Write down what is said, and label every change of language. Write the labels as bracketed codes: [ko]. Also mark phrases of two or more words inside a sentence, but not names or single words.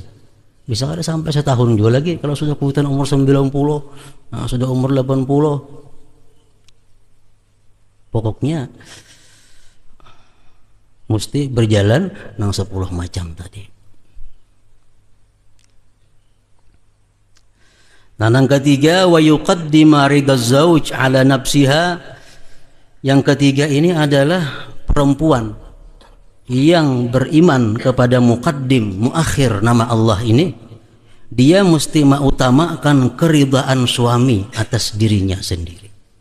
[bjn] Bisa ada sampai setahun dua lagi kalau sudah kuitan umur 90, nah sudah umur 80. Pokoknya mesti berjalan nang 10 macam tadi. [id] Nah, yang ketiga, [ar] ويقدم رضا الزوج على نفسها. [id] Yang ketiga ini adalah perempuan yang beriman kepada muqaddim, muakhir nama Allah ini, dia mesti mengutamakan keridaan suami atas dirinya sendiri.